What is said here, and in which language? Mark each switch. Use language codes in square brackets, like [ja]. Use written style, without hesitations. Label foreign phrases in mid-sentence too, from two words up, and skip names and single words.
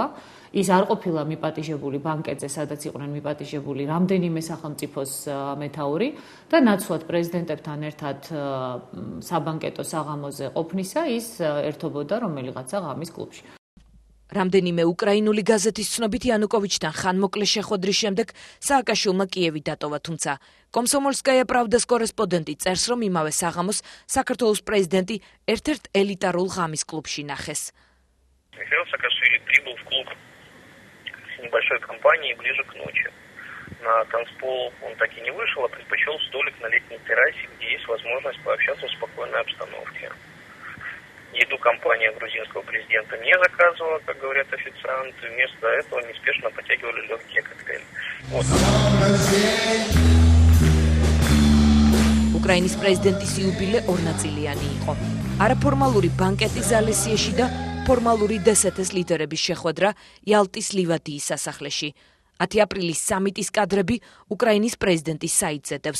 [ka] ის არ ყოფილა მიპატიჟებული ბანკეტზე, სადაც იყვნენ მიპატიჟებული რამდენიმე სახელმწიფოს მეთაური და ნაცვლად პრეზიდენტებთან ერთად საბანკეტო საღამოზე ყოფნისა ის ერთობოდა რომელიღაცა ღამის კლუბში. რამდენიმე უკრაინული გაზეთის ცნობით იანუკოვიჩთან ხანმოკლე შეხვედრის შემდეგ სააკაშვილმა კიევი დატოვა, თუმცა კომსომოლსკაია პრავდას კორესპონდენტი წერს, რომ იმავე საღამოს საქართველოს პრეზიდენტი ერთ-ერთ ელიტარულ ღამის კლუბში ნახეს. [ru] Михаил Саакашвили прибыл в клуб с небольшой компанией ближе к ночи. На танцпол он так и не вышел, а предпочел столик на летней террасе, где есть возможность пообщаться в спокойной обстановке. Еду компания грузинского президента не заказывала, как говорят официанты. Вместо этого неспешно потягивали легкие коктейли. Вот. [ka] უკრაინის პრეზიდენტის იუბილე ორ ნაწილიანი იყო. არაფორმალური ბანკეტი ზალესიეში და ნეფორმალური დსთ-ს ლიდერების შეხვედრა იალტის ლივადიის სასახლეში. 10 აპრილის სამიტის კადრები უკრაინის პრეზიდენტის საიტზე დევს.